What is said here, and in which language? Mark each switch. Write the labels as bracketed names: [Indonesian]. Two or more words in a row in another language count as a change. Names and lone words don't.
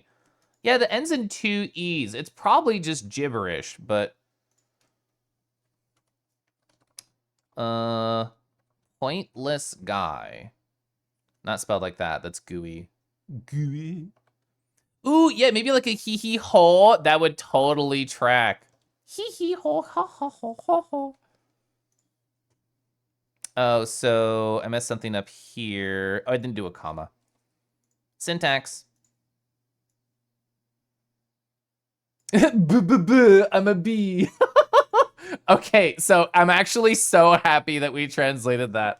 [English] Yeah, that ends in 2 E's. It's probably just gibberish, but... Pointless guy. Not spelled like that. That's gooey. Gooey. Ooh, yeah, maybe like a hee-hee-ho. That would totally track. Hee-hee-ho, ha-ha-ho-ho-ho. Oh, so I messed something up here. Oh, I didn't do a comma. Syntax. I'm a bee. Okay, so I'm actually so happy that we translated that.